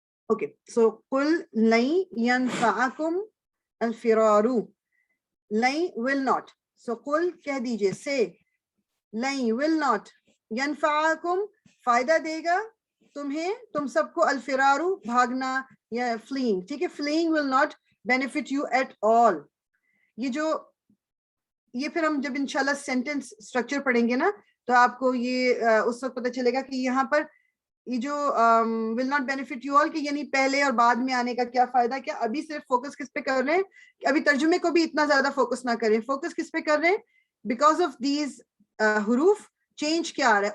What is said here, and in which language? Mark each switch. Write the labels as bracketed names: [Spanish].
[English] Okay, so [Arabic] قل لن ينفعكم الفرار. [English] لن will not. So قل [Urdu] کہہ دیجئے, [English] say لن will not. [Urdu] ينفعكم فائدہ دے گا تمہیں, تم سب کو, الفرارو بھاگنا یا fleeing. ٹھیک ہے, [English] fleeing will not benefit you at all. [Urdu] یہ پھر ہم جب انشاءاللہ سینٹینس اسٹرکچر پڑھیں گے نا تو آپ کو یہ اس وقت پتہ چلے گا کہ یہاں پر یہ جو [English] will not benefit you all [Urdu] کہ یعنی پہلے اور بعد میں آنے کا کیا فائدہ. کیا ابھی صرف فوکس کس پہ کر رہے ہیں کہ ابھی ترجمے کو بھی اتنا زیادہ فوکس نہ کریں, فوکس کس پہ کر رہے ہیں, [English] because of these [Urdu] حروف چینج کیا آ رہا ہے.